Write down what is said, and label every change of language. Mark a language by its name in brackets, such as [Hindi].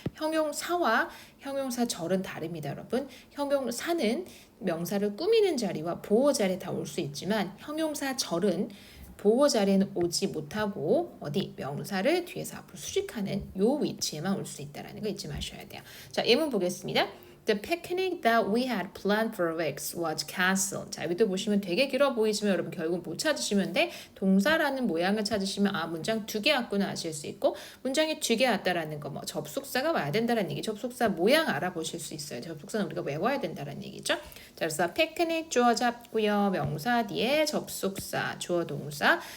[Korean] 형용사와 형용사절은 다릅니다, 여러분. 형용사는 명사를 꾸미는 자리와 보호 자리에 다 올 수 있지만 형용사절은 보호 자리에는 오지 못하고 어디 명사를 뒤에서 앞으로 수식하는 요 위치에만 올 수 있다는 거 잊지 마셔야 돼요. 자, 예문 보겠습니다. [English] The picnic that we had planned for weeks was cancelled. [Korean] 자, 여기도 보시면 되게 길어 보이지만 여러분 결국 못 찾으시면 돼. 동사라는 모양을 찾으시면 아 문장 두 개 왔구나 아실 수 있고 문장이 두 개 왔다라는 거 뭐 접속사가 와야 된다는 얘기. 접속사 모양 알아보실 수 있어요. 접속사는 우리가 외워야 된다는 얘기죠. 자, 그래서 피크닉 주어 잡고요. 명사 뒤에 접속사 주어 동사.